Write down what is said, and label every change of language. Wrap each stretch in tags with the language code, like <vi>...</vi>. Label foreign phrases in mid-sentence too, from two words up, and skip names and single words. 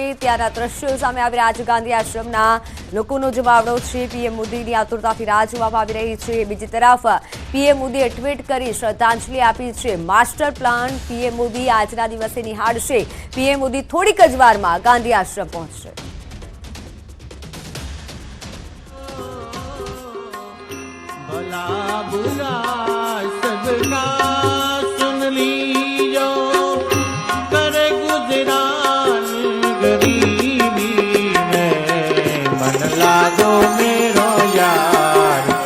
<gu>ત્યાંના દ્રશ્યો સામે આવી રહ્યા છે. ગાંધી આશ્રમના લોકોનો જવાબડો છે. પીએમ મોદીની આતુરતાથી રાહ જોવામાં આવી રહી છે. બીજી તરફ પીએમ મોદીએ ટ્વીટ કરી શ્રદ્ધાંજલિ આપી છે. માસ્ટર પ્લાન પીએમ મોદી આજના દિવસે નિહાળશે. પીએમ મોદી થોડીક જ વારમાં ગાંધી આશ્રમ પહોંચશે.</gu> <hi>भला बुरा सबका सुन लीजो, करे गुजरान गरीबी में, मन लागो मेरो यार</hi>